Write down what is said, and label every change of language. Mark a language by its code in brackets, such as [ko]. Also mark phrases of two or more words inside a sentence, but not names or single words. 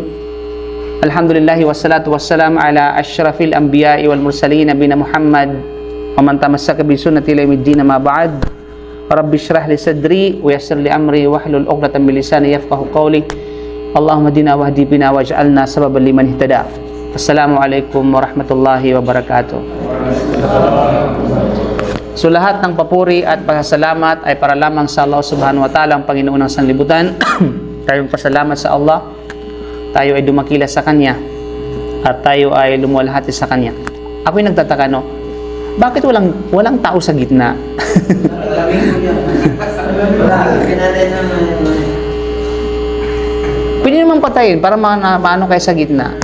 [ar] الحمد لله والصلاة والسلام على أشرف الأنبياء والمرسلين نبينا محمد ومن تمسك بسنته إلى يوم الدين أما بعد. رب اشرح لي صدري ويسر لي أمري واحلل عقدة من لساني يفقهوا قولي. اللهم اهدنا واهد بنا واجعلنا سببا لمن اهتدى. السلام عليكم ورحمة الله وبركاته. [tl] So lahat ng papuri at pasasalamat ay para lamang sa Allah [ar] سبحانه وتعالى, [tl] ang Panginoon ng sanlibutan. Tayong pasalamat sa Allah, tayo ay dumakila sa Kanya at tayo ay lumuwalhati sa Kanya. Ako'y nagtataka, no? Bakit walang tao sa gitna? Pwede naman patayin para maano kayo sa gitna.